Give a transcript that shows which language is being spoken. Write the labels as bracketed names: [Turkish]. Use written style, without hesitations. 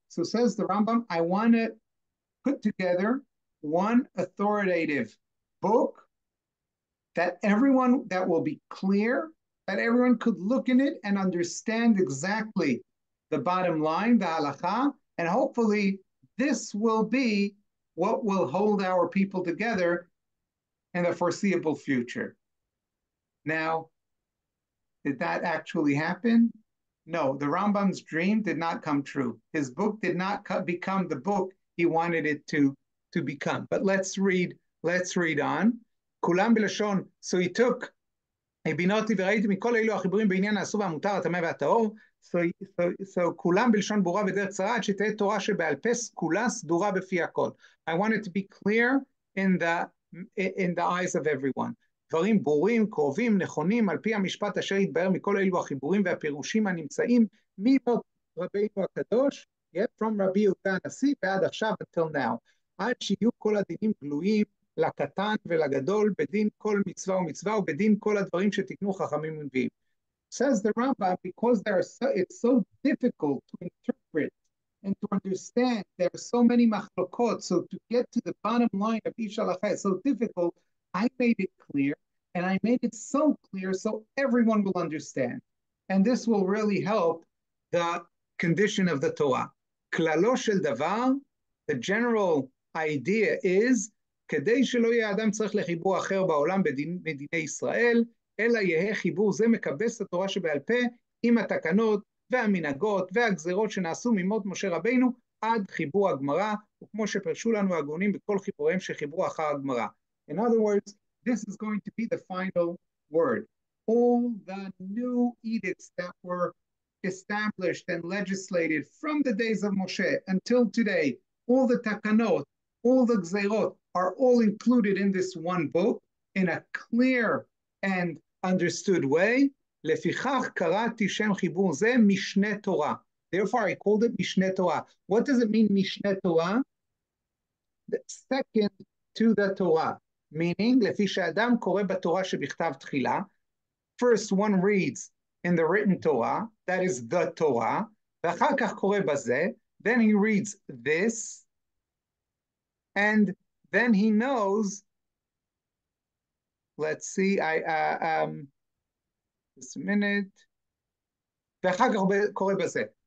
[English] So says the Rambam, I want to put together one authoritative book that will be clear, that everyone could look in it and understand exactly the bottom line, the halakha, and hopefully this will be what will hold our people together in the foreseeable future. Now, did that actually happen? No, the Rambam's dream did not come true. His book did not become the book he wanted it to become. But let's read on. [Hebrew] Kulam b'lashon, [English] so he took [Hebrew] בינותי וראיתי מכל אלו החיבורים בעניין האסור והמותר, הטמא והטהור. So כולם בלשון ברורה ודרך קצרה, עד שתהיה תורה שבעל פה סגולה סדורה בפי הכל. [English] I want it to be clear in the eyes of everyone. [Hebrew] דברים ברורים, קרובים, נכונים, על פי המשפט אשר יתבהר מכל אלו החיבורים והפירושים הנמצאים ממות רבינו הקדוש, from רבי יהודה הנשיא ועד עכשיו [English] until now. [Hebrew] עד שיהיו כל הדינים גלויים, לקטן ולגדול, בדין כל מצווה ומצווה, ובדין כל הדברים שתקנו חכמים ונביאים. [English] Says the Rambam, because it's so difficult to interpret and to understand, there are so many machlokot, so to get to the bottom line of each halakha is so difficult, I made it clear, and I made it so clear so everyone will understand. And this will really help the condition of the Torah. [Hebrew] Klalo shel davar, [English] the general idea is, [Hebrew] כדי שלא יהיה האדם צריך לחיבור אחר בעולם בדיני ישראל, אלא יהיה חיבור זה מקבץ את התורה שבעל פה עם התקנות והמנהגות והגזרות שנעשו ממות משה רבינו עד חיבור הגמרא, וכמו שפרשו לנו הגאונים בכל חיבוריהם שחיברו אחר הגמרא. [English] In other words, this is going to be the final word. All the new edicts that were established and legislated from the days of Moshe until today, all the takanot, all the gzerot are all included in this one book in a clear and understood way. [Hebrew] לפיכך קראתי שם חיבור זה משנה תורה. [English] Therefore, I called it Mishneh Torah. What does it mean, Mishneh Torah? The second to the Torah, meaning, [Hebrew] לפי שאדם קורא בתורה שבכתב תחילה, [English] first one reads in the written Torah, that is the Torah, [Hebrew] ואחר כך קורא בזה, [English] then he reads this, and then he knows, let's see, just a minute, [Hebrew] ואחר כך קורא בזה.